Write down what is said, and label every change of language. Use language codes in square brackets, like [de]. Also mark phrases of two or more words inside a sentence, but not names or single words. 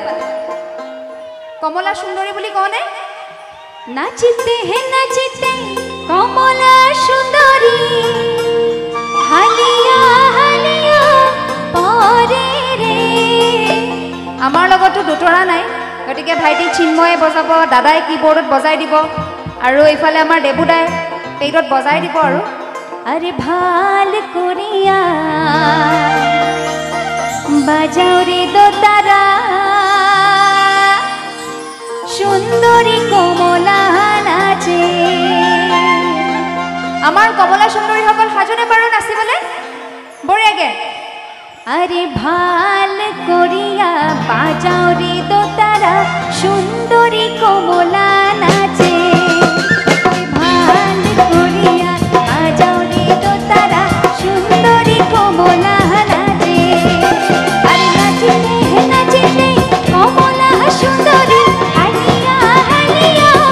[as] কমলা সুন্দৰী বুলি কওঁ নে নাচিতে হে নাচিতে কমলা সুন্দৰী হালিয়া হালিয়া পৰে ৰে আমাৰ লগতো দুতৰা নাই গতিকে ভাইটি চিন্ময়ে বজাব দাদাই কিবোৰ্ডত বজাই দিব আৰু এইফালে আমাৰ দেবুদাই পেইডত বজাই দিব আৰু [bn] আরে ভাল করিয়া বাজাও রে দোতারা সুন্দরী কমলা নাচে আমার কমলা সুন্দরী [as] সকল সাজনে পাৰো নাচিবলে বঢ়িয়াকে [bn] আরে ভাল করিয়া বাজাও রে দোতারা সুন্দরী কমলা নাচে ভাল করিয়া বাজাও রে দোতারা সুন্দরী কমলা নাচে আরে নাচিতে নাচিতে কমলা সুন্দরী হালিয়া হালিয়া